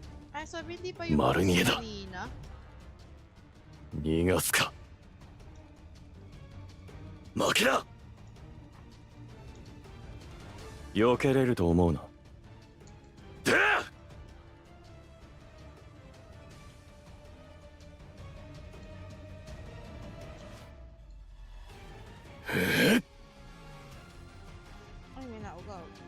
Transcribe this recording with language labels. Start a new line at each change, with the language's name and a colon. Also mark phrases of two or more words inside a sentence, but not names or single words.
Filipino: Ay, sabi hindi pa yung
Japanese: 丸見えだ。
Filipino: kanina.
Japanese: 逃がすか。負けだ。避けれると思うな。で
Filipino: Ay, may naugaw.